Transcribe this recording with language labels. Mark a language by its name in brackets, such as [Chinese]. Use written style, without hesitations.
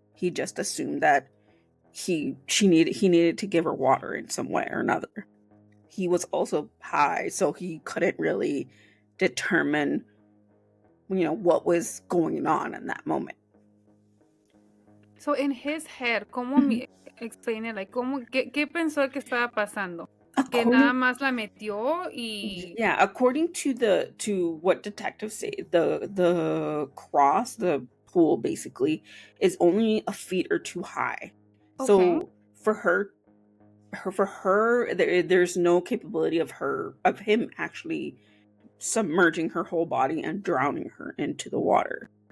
[English] He just assumed that he needed to give her water in some way or another. He was also high, so he couldn't really determine, what was going on in that moment. So in his head, ¿cómo explain it? [Spanish] Like, ¿qué pensó que estaba pasando? Que nada más la metió y... [English] Yeah, according to what detectives say, the cross, the pool basically, is only a feet or two high. Okay. So for her, there's no capability of him actually submerging her whole body and drowning her into the water.